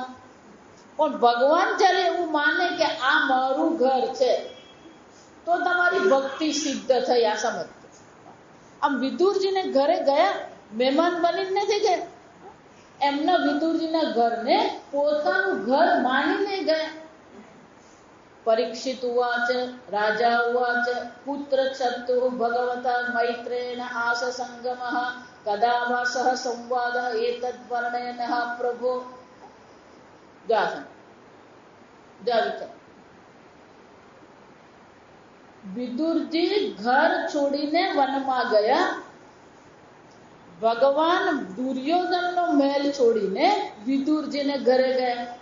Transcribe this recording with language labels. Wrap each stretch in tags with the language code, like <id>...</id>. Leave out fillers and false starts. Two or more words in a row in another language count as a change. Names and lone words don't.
<gu>પણ ભગવાન જ્યારે એવું માને કે આ મારું ઘર છે, તો તમારી ભક્તિ સિદ્ધ થઈ. આ સમજ. આમ વિદુરજીને ઘરે ગયા, મહેમાન બની નથી ગયા. એમના વિદુરજીના ઘરને પોતાનું ઘર માનીને ગયા.</gu> <sa>परीक्षित उवाच राजा उवाच पुत्र चतुः भगवता मैत्रेण आस संगमः कदा वा सह संवादः एतद्वर्णयनः प्रभो।</sa> <gu>વિદુરજી ઘર છોડીને વનમાં ગયા. ભગવાન દુર્યોધનનો મહેલ છોડીને વિદુરજીને ઘરે ગયા.</gu>